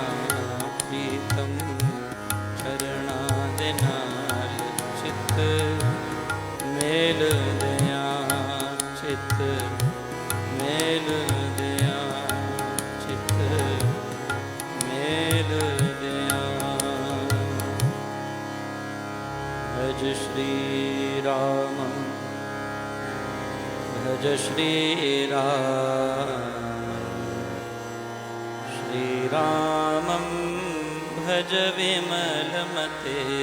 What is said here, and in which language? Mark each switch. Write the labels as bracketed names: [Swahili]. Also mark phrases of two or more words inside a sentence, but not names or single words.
[Punjabi] ਪ੍ਰੀਤਮ ਚਰਣਾ ਦੇ ਨਾਲ ਚਿਤ ਮੇਲ ਦਇਆ। ਚਿਤ ਮੇਲ ਦਇਆ, ਚਿਤ ਮੇਲ ਦਇਆ। [Sanskrit] भज श्री राम, भज श्री राम। श्री रामं भज विमलमते।